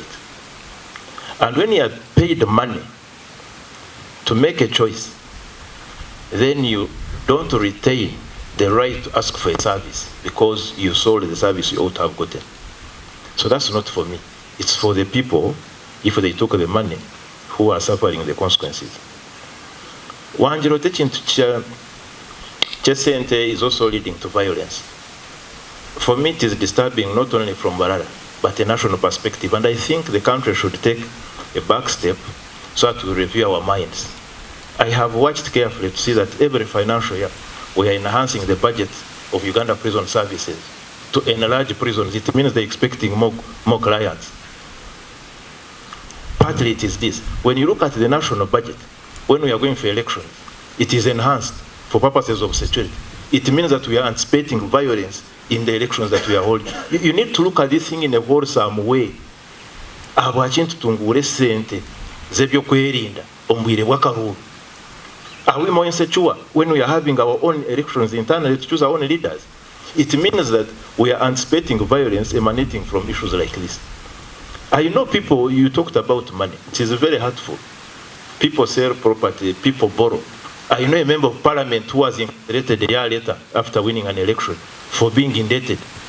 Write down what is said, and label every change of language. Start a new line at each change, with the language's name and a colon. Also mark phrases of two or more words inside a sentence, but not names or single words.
English: And when you have paid money to make a choice, then you don't retain the right to ask for a service because you sold the service you ought to have gotten. So that's not for me. It's for the people, if they took the money, who are suffering the consequences.
Nyankole: Wanjiro tekintu kyesente
English: is also leading to violence. For me, it is disturbing not only from Barara, but a national perspective. And I think the country should take a back step so that we review our minds. I have watched carefully to see that every financial year, we are enhancing the budget of Uganda Prison Services to enlarge prisons. It means they're expecting more clients. Partly it is this. When you look at the national budget, when we are going for elections, it is enhanced for purposes of security. It means that we are anticipating violence in the elections that we are holding. You need to look at this thing in a wholesome way.
Nyankole: Abachintu tungure sente zebyo kwerinda ombwire bw'akaruru.
English: Are we more insecure when we are having our own elections internally to choose our own leaders? It means that we are anticipating violence emanating from issues like this. I know people, you talked about money. It is very hurtful. People sell property, people borrow. I know a member of parliament who was indicted a year later after winning an election for being indebted.